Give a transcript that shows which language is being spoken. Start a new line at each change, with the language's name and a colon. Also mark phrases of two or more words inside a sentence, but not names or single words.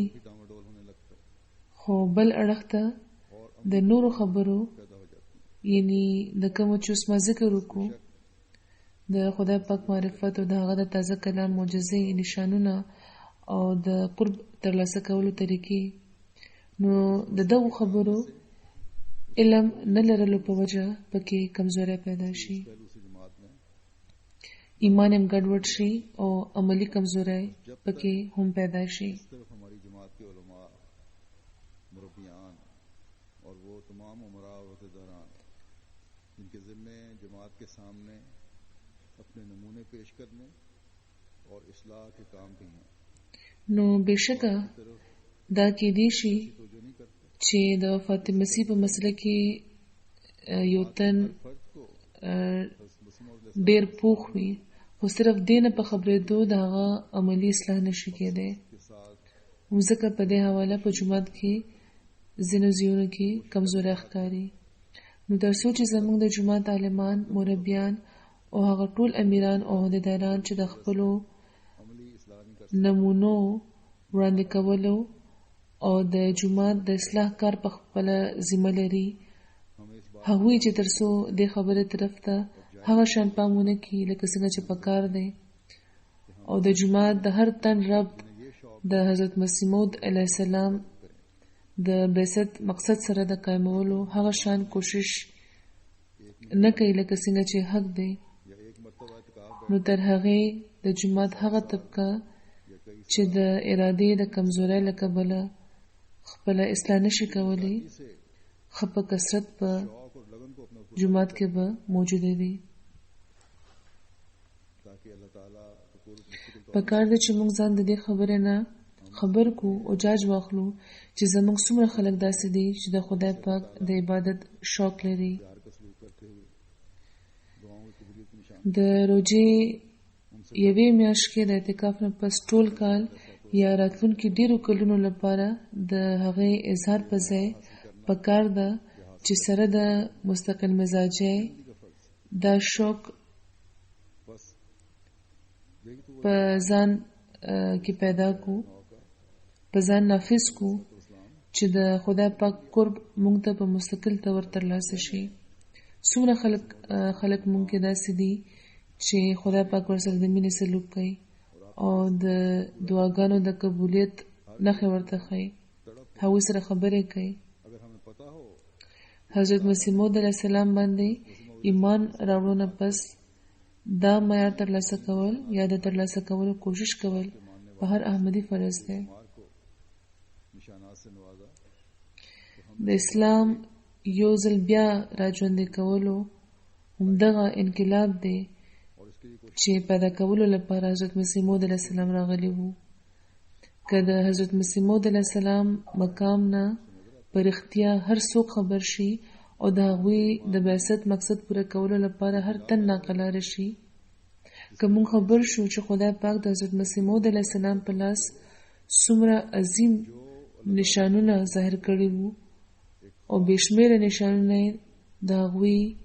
Pashto: خو بل اړخ ته د نورو خبرو یعنی د کومو چې اوس ما ذکر وکړو د خدای پاک معرفت او د هغه د تازه کلام معجزې نشانونه او د قرب ترلاسه کولو طریقې، نو د دغو خبرو علم نه لرلو په وجه پکې کمزوري پیدا شي، ایمان هم ګډوډ شي او عملی کمزوري پکې هم پیدا شي.
Urdu: صرف ہماری جماعت کے علماء، مربیان اور وہ تمام امراء و عہدیداران جن کے ذمے جماعت کے سامنے اپنے نمونے پیش کرنے اور اصلاح کے کام بھی ہیں.
Pashto: نو بشکه دا کېدی شي
Urdu: توجہ نہیں کرتے.
Pashto: چې د وفات مسیح په مسله کې یو تن
Urdu: فرد کو
Pashto: ډېر پوخ وي، خو صرف دې نه په خبرېدو د هغه عملي اصلاح نشي کېدی.
Urdu: کے ساتھ
Pashto: ځکه په دې حواله په جومات کې ځینو ځایونو کې کمزوري ښکاري. نو تر څو چې زموږ د جومات عالمان، مربیان او هغه ټول امیران او عهدیداران چې د خپلو
Urdu: عملی اصلاح نہیں کر
Pashto: نمونو وړاندې کولو او د جومات د اصلاح کار په خپله ذمه لري،
Urdu: ہمیں اس بات
Pashto: هغوی چې تر څو دې خبرې طرف ته هغه شان پام ونه کړي لکه څنګه چې پکار دی، او د جومات د هر تن رب د حضرت مسیح موعود
Arabic: علیه السلام
Pashto: د بعثت مقصد سره د قایمولو هغه شان کوشش نه کوي لکه څنګه چې حق دی.
Urdu: یا ایک مرتبہ اعتکاف
Pashto: نو تر هغې د جومات هغه طبقه چې د ارادې د کمزورۍ له کبله خپله اصلاح نشي کولی،
Urdu: سے
Pashto: ښه په کثرت په
Urdu: شوق اور لگن کو اپنا
Pashto: جومات کې به موجوده دي.
Urdu: تاکہ اللہ تعالیٰ کو قرب مستقل
Pashto: په کار ده چې موږ ځان د دې خبرې نه خبر کو او جاج واخلو چې زموږ څومره خلک داسې دي چې د خدای پاک د عبادت شوق لري.
Urdu: پیار کا سلوک کرتے ہوئے دعاؤں کی قبولیت کی نشان
Pashto: د روژې یوې میاشت کې د اعتکاف نه پس ټول کال یا راتلونکي ډیرو کلونو لپاره د هغې اظهار په ځای په کار ده چې سره د مستقل مزاجۍ دا شوق
Urdu: بس یہی تو
Pashto: په ځان کې پیدا کو، په ځان نافذ کو چې د خدای پاک قرب مونږ ته په مستقل طور ترلاسه شي. څومره خلک مونږ کې داسې دي چې خدای پاک ورسره د مینې سلوک کوي او د دعاګانو د قبولیت نښې ورته ښیي، هغوی سره خبرې کوي.
Urdu: اگر ہمیں پتہ ہو
Pashto: حضرت مسیح موعود
Arabic: علیه السلام
Pashto: باندې ایمان راوړو نه پس دا معیار ترلاسه کول یا د ترلاسه کولو کوشش کول په هر احمدي فرض دی.
Urdu: مار کو نشانات سے نوازا
Pashto: د اسلام یو ځل بیا راژوندي کولو همدغه انقلاب دی
Urdu: اور اس کے لیے کوشش
Pashto: چې پیدا کولو لپاره حضرت مسیح موعود
Arabic: علیه السلام
Pashto: راغلی وو. که د حضرت مسیح موعود
Arabic: علیه السلام
Pashto: مقام نه په رښتیا هر څوک خبر شي او د هغوی د بعثت مقصد پوره کولو لپاره هر تن ناقلاره شي، که مونږ خبر شو چې خدای پاک د حضرت مسیح موعود
Arabic: علیه السلام
Pashto: په لاس څومره عظیم نشانونه ظاهر کړي وو او بېشمېره نشانونه یې د هغوی